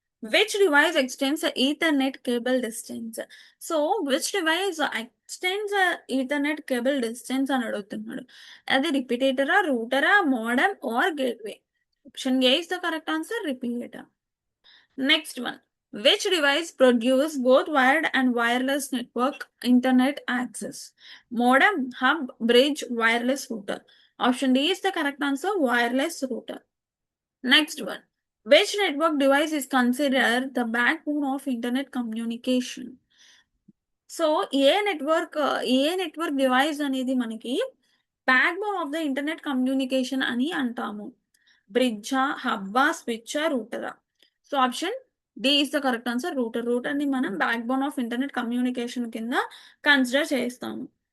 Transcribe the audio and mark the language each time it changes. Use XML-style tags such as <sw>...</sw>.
<en>Which device extends Ethernet cable distance? So, which device extends Ethernet cable distance</en> <te>అని అడుగుతున్నాడు.</te> <en>అది రిపీటేటరా? రూటరా? Modem or gateway? Option A is the correct answer repeater. Next one. Which device produce both wired and wireless network internet access? Modem, hub, bridge, wireless router. Option D is the correct answer, wireless router. Next one. Which network device is considered the backbone of internet communication?</en> <te>So, ఏ network device అనేది మనకి backbone of the internet communication అని అంటాము? బ్రిడ్జా? హబ్బా? స్విచ్చా? రూటరా? So,</te> <en>Option D is the correct answer router.</en> <te>రూటర్‌ని మనం backbone of internet communication కింద consider చేస్తాము.</te>